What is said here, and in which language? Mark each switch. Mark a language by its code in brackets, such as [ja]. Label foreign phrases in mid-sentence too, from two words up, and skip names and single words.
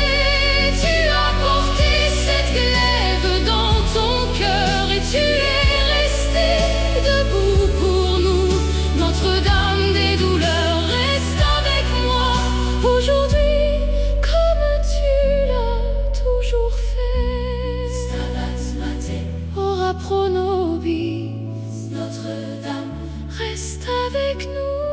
[fr] Tu as porté cette glaive dans ton cœur et tu es resté debout pour nous. Notre-Dame des douleurs, reste avec moi aujourd'hui comme tu l'as toujours fait. [la] Stabat Mater, ora pro nobis. [fr] Notre-Dame, reste avec nous.